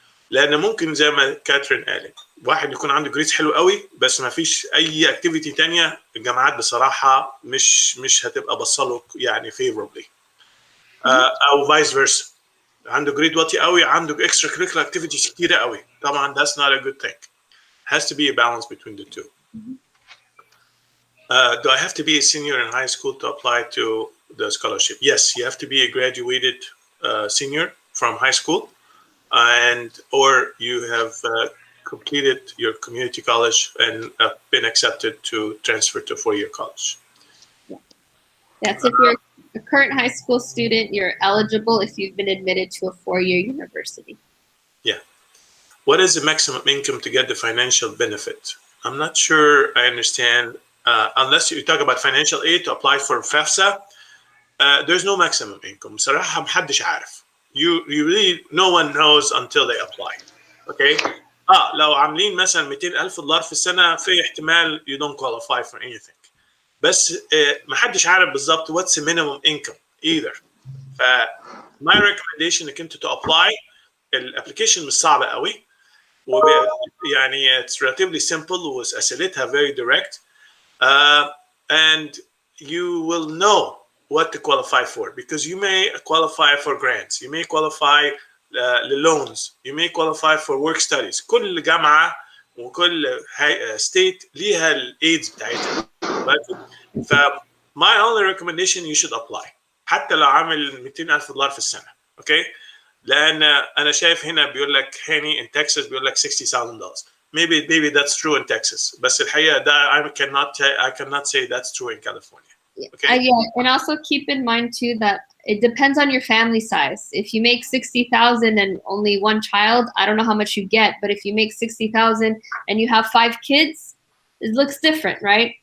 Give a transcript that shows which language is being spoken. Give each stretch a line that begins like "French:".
Arabic: لان ممكن زي ما كاترين قالت واحد يكون عنده جريدز حلو قوي بس ما فيش اي اكتيفيتي تانية الجامعات بصراحه مش هتبقى بصله يعني favorably او فايس فيرسا عنده جريد واطي قوي عنده اكسترا كريكولار اكتيفيتيز كتيره قوي طبعا
English: that's not a good thing. Has to be a balance between the two. Do I have to be a senior in high school to apply to the scholarship? Yes, you have to be a graduated senior from high school. Or you have completed your community college and been accepted to transfer to 4-year college. Yes, if you're a current high school student, you're eligible if you've been admitted to a 4-year university. Yeah. What is the maximum income to get the financial benefit? I'm not sure I understand. Unless you talk about financial aid to apply for FAFSA, there's no maximum income.
Arabic: صراحة محدش عارف.
English: You really no one knows until they apply. Okay?
Arabic: لو عاملين مثلا $200,000 في السنة في احتمال
English: you don't qualify for anything.
Arabic: بس ما حدش عارف بالظبط
English: what's the minimum income either. ف my recommendation
Arabic: انك انت
English: to apply
Arabic: الابلكيشن مش صعبة قوي يعني
English: it's relatively simple
Arabic: واسئلتها
English: very direct and you will know what to qualify for because you may qualify for grants, you may qualify loans, you may qualify for work studies.
Arabic: كل جامعة وكل state ليها الaids بتاعتها.
English: ف my only recommendation you should apply
Arabic: حتى لو عامل $200,000 في السنة.
English: Okay?
Arabic: لأن أنا شايف هنا بيقول لك هاني
English: in Texas
Arabic: بيقول لك $60,000.
English: Maybe that's true in Texas.
Arabic: بس الحقيقة ده
English: I cannot say that's true in California. Okay. Yeah, and also keep in mind too that it depends on your family size. If you make $60,000 and only one child, I don't know how much you get, but if you make $60,000 and you have 5 kids, it looks different, right?